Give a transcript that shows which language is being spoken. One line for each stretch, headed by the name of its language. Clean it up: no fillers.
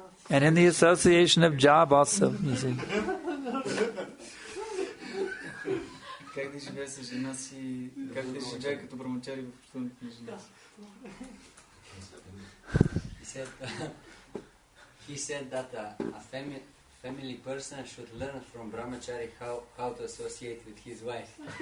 English: And in the association of job also, you see.
Bulgarian: Как да живее с жена си, как да живее като брамачари в общуването на жена си.
English: He said that a family person should learn from brahmachari how to associate with his wife.